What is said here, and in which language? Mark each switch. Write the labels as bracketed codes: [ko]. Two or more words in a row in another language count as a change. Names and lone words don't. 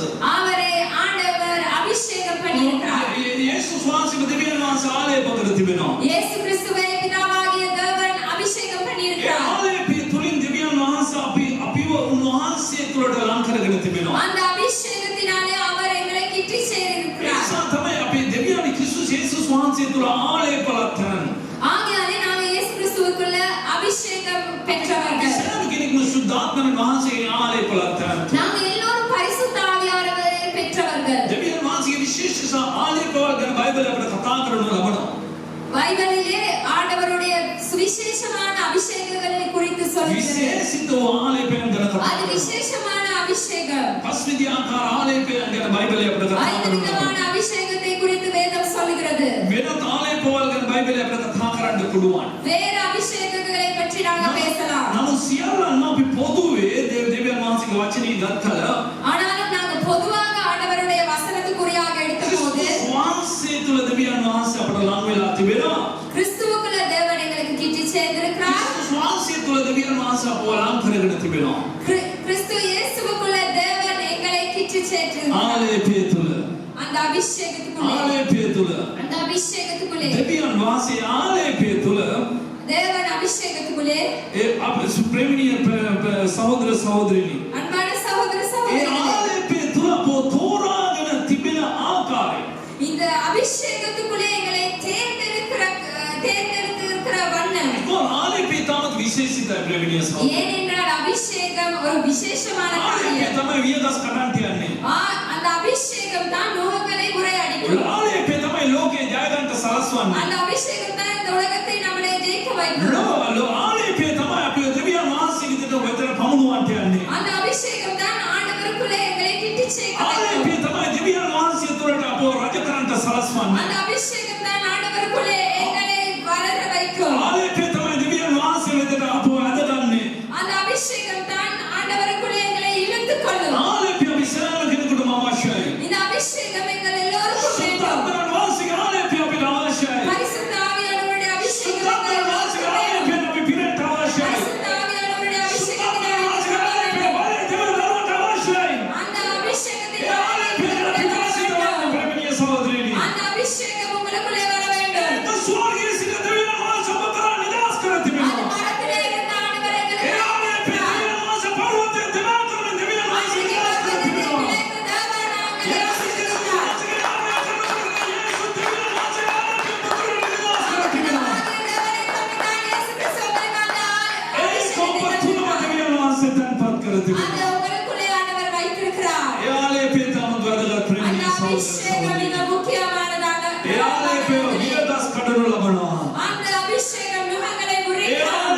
[ta] அவரை ஆண்டவர் அபிஷேகம் பண்ணியிருக்கிறார். [si] යේසුස් වහන්සේව දෙවියන් වහන්සේ ආලේප කර තිබෙනවා. [ta] இயேசு கிறிஸ்துவை பிதாவாகிய தேவன் அபிஷேகம் [si] ඒ [ta] பண்ணியிருக்கிறார். [si] ආලේපය තුලින් දෙවියන් වහන්සේ අපිව උන්වහන්සේ තුළට ලං කරගෙන තිබෙනවා. [ta] அந்த அபிஷேகத்தினாலே அவர் எங்களை கிட்டி [si] ඒ [ta] சேர்த்திருக்கிறார். [si] නිසා තමයි අපි දෙවියන් ක්‍රිස්තුස් යේසුස් වහන්සේ තුළ ආලේපලතරන්. [ta] ஆகையாலே நாங்க இயேசு கிறிஸ்துவுக்குள்ள அபிஷேகம் பெற்றவர்கள். [si] සෑම කෙනෙක්ම සුද්ධාත්මයන් වහන්සේගේ ආලේපලතරන්. [ta] நாங்க எல்லோரும் பரிசுத்த ஆவியானவரை பெற்றவர்கள். [si] දෙවියන් වහන්සේගේ විශේෂ ආලේපවල ගැන බයිබලයේ අපිට කතා කරන්න ලබනවා. [ta] பைபிளிலே ஆண்டவருடைய சுவிசேஷமான அபிஷேகங்களை குறித்து சொல்கிறது. [si] විශේෂිත ආලේපයන් ගැන කතා [ta] அது [si] කරනවා. [ta] விசேஷமான அபிஷேகம். [si] පස්විධ ආකාර ආලේපයන් ගැන බයිබලයේ අපිට කතා [ta] ஐந்து [si] කරනවා. [ta] விதமான அபிஷேகத்தை குறித்து வேதம் சொல்கிறது. [si] වෙනත් ආලේපවල ගැන බයිබලයේ අපිට කතා කරන්න පුළුවන්. [ta] வேறு அபிஷேகங்களை பற்றி நாங்க பேசலாம். [si] නමුත් සියල්ලම අපි පොදුවේ දෙවියන් වහන්සේගේ වචනේ ගත්කල [ta] ஆனாலும் நாங்க பொதுவாக ஆண்டவருடைய வசனத்துக்குரியாக எடுத்தபோது [si] ක්‍රිස්තුස් වහන්සේ තුළ දෙවියන් වහන්සේ අපට ලං වෙලා තිබෙනවා. [ta] கிறிஸ்துவுக்குள்ள தேவன் எங்களுக்கு கிட்டி சேர்ந்திருக்கிறார். [si] ක්‍රිස්තුස් වහන්සේ තුළ දෙවියන් වහන්සේ අපව ලං කරගෙන තිබෙනවා. [ta] கிறிஸ்து இயேசுவுக்குள்ள தேவன் எங்களை கிட்டி சேர்த்திருக்கிறார். [si] ආලේපය තුළ [ta] அந்த அபிஷேகத்துக்குள்ளே [si] ආලේපය තුළ [ta] அந்த அபிஷேகத்துக்குள்ளே [si] දෙවියන් වහන්සේ ආලේපය තුළ [ta] தேவன் அபிஷேகத்துக்குள்ளே [si] ඒ අපේ ප්‍රේමණීය සහෝදර සහෝදරිනි [ta] அன்பான சகோதர [si] ඒ [ta] சகோதரிகளே [si] ආලේපය තුළ අපව තෝරාගෙන තිබෙන ආකාරය [ta] இந்த அபிஷேகத்துக்குள்ளே எங்களை தேர்ந்தெடுக்கிற வண்ணம் [si] because ආලේපේ තමත් විශේෂිතයි ප්‍රේමණීය සහෝදරයනි. [ta] ஏனென்றால் அபிஷேகம் ஒரு விசேஷமான [si] ආලේපේ [ta] காரியம். [si] තමයි වියදස් කඩන්ට යන්නේ. [ta] அந்த அபிஷேகம் தான் நுகங்களை முறையடிக்கும். [si] ආලේපේ තමයි ලෝකේ ජය ගන්නට සලස්වන්නේ. [ta] அந்த அபிஷேகம் தான் இந்த உலகத்தை நம்மளை ஜெயிக்க வைக்கும். [si] ආලේපේ තමයි අපි දෙවියන් වහන්සේගේ වෙතට පමුණුවන්ට යන්නේ. [ta] அந்த அபிஷேகம் தான் ஆண்டவருக்குள்ளே எங்களை கிட்டி சேர்க்க வைக்கும். [si] ආලේපේ තමයි දෙවියන් වහන්සේ තුරට අපව රජ කරන්නට සලස්වන්නේ. [ta] அந்த அபிஷேகம் தான் ஆண்டவருக்குள்ளே எங்களை வளர வைக்கும். [si] ආලේපේ තමයි දෙවියන් වහන්සේ වෙතට අපව ඇදගන්නේ. [ta] அந்த அபிஷேகம் தான் ஆண்டவருக்குள்ளே எங்களை இழுத்துக் கொள்ளும். [si] ආලේපේ අපි සෑම කෙනෙකුටම අවශ්‍යයි. [ta] இந்த அபிஷேகம் எங்கள் எல்லோருக்கும் வேண்டும். [si] සුද්ධාත්මයන් වහන්සේගේ ආලේපේ අපිට අවශ්‍යයි. [ta] பரிசுத்த ஆவியானவருடைய அபிஷேகம் [si] සුද්ධාත්මයන් වහන්සේගේ ආලේපේ අපි පිරෙන්න අවශ්‍යයි. [ta] பரிசுத்த ஆவியானவருடைய அபிஷேகத்தை [si] සුද්ධාත්මයන් වහන්සේගේ ආලේපේ බලය දෙවියන් දරුවන්ට අවශ්‍යයි. [ta] அந்த அபிஷேகத்தை [si] ඒ ආලේපේ අපි විශ්වාස කරන ප්‍රේමණීය සහෝදරයනි. [ta] அந்த அபிஷேகம் உங்களுக்குள்ளே வர வேண்டும். [si] ඒක ස්වර්ගයේ සිට දෙවියන් වහන්සේ ඔබ කරා නිදහස් කර [ta] அந்த [si] තිබෙනවා. [ta] மரத்திலே இருந்த ஆண்டவர் [si] ඒ [ta] எங்களுக்கு [si] ආලේපේ දෙවියන් වහන්සේ පර්වතයේ දෙවියන් කරන දෙවියන් වහන්සේ නිදහස් කර තිබෙනවා. [ta] அதை உங்களுக்குள்ளே ஆண்டவர் வைத்திருக்கிறார். அந்த அபிஷேகம் மிக முக்கியமானதாக அந்த அபிஷேகம் நுகங்களை முறிக்கும்.